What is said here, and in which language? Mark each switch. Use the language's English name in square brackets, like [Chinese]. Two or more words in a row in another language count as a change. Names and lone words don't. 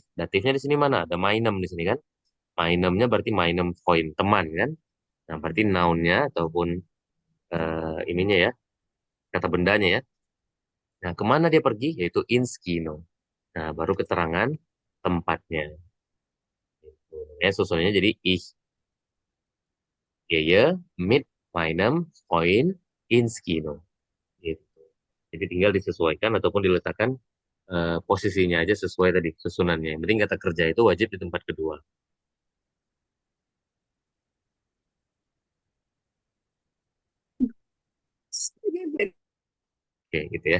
[Indonesian] Datifnya di sini mana? Ada meinem di sini kan? Mainemnya berarti [German] meinem Freund, [Indonesian] teman kan? Nah, berarti noun-nya ataupun ininya ya, kata bendanya ya. Nah, kemana dia pergi? Yaitu [German] ins Kino. [Indonesian] Nah, baru keterangan tempatnya. Gitu. Ya, susunannya jadi [German] ich gehe mit meinem Freund ins Kino. [Indonesian] Gitu. Jadi tinggal disesuaikan ataupun diletakkan posisinya aja sesuai tadi susunannya. Yang penting kata kerja itu wajib di tempat kedua. Oke, gitu ya.